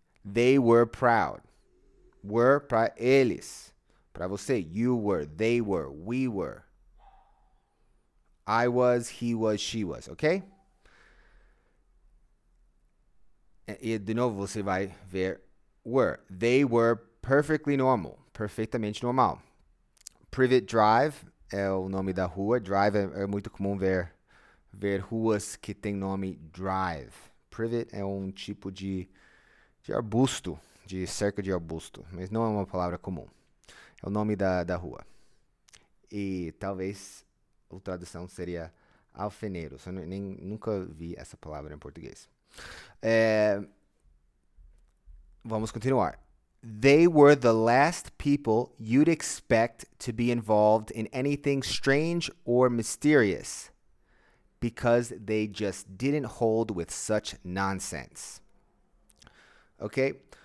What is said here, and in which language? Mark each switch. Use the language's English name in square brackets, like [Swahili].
[English] They were proud. [Portuguese] Were para eles. Para você. [English] You were. They were. We were. I was, he was, she was, ok? [Portuguese] E de novo você vai ver were. [English] They were perfectly normal. [Portuguese] Perfeitamente normal. Privet Drive é o nome da rua. Drive é muito comum ver ruas que tem nome Drive. Privet é um tipo de arbusto, de cerca de arbusto, mas não é uma palavra comum. É o nome da rua. E talvez a tradução seria alfeneiros. Eu nunca vi essa palavra em português. Vamos continuar. [English] They were the last people you'd expect to be involved in anything strange or mysterious because they just didn't hold with such nonsense. ok?